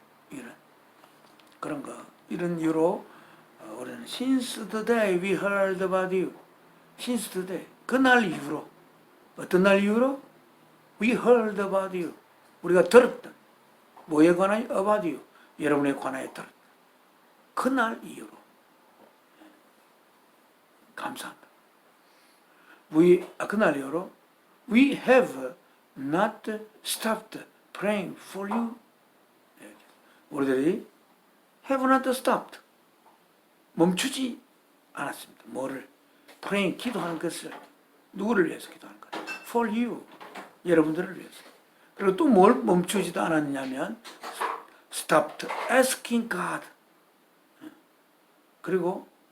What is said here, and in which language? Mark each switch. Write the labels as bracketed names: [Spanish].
[Korean] 이런 그런 거, 이런 이유로 우리는 [English] since the day we heard about you, since the day, [Korean] 그날 이후로, 어떤 날 이후로? [English] we heard about you, [Korean] 우리가 들었던, 뭐에 관하여? [English] about you, [Korean] 여러분에 관하여 들었던 그날 이후로 감사합니다. 그날 이후로 [English] we have not stopped praying for you. [Korean] 우리들이 have not stopped, 멈추지 않았습니다. 뭐를? praying, 기도하는 것을. 누구를 위해서 기도하는 거예요? [English] for you, [Korean] 여러분들을 위해서. 그리고 또 뭘 멈추지도 않았냐면 [English] stopped asking God, [Korean] 그리고